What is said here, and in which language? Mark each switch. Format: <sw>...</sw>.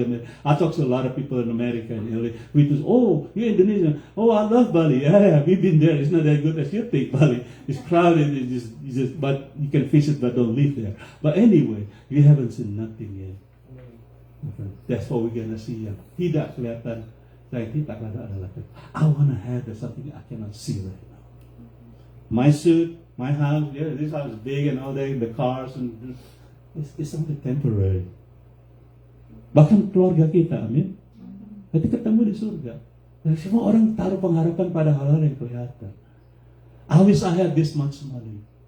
<en>I mean, I talk to a lot of people in America and LA. We just, oh, you're Indonesian. Oh, I love Bali. Yeah, we've been there. It's not that good as you think, Bali. It's crowded. It's just, but you can visit, but don't live there. But anyway, you haven't seen nothing yet. That's what we're gonna see.</en> <id>Yang tidak kelihatan, yang tidak ada adalah.</id> <en>I wanna have something I cannot see right now. My suit. My house, yeah, this house is big and all that, the cars, and it's something temporary.</en> <id>Bahkan keluarga kita, amin. Nanti ketemu di surga. Dan semua orang taruh pengharapan pada hal-hal yang kelihatan.</id> <en>I wish I had this much money.</en>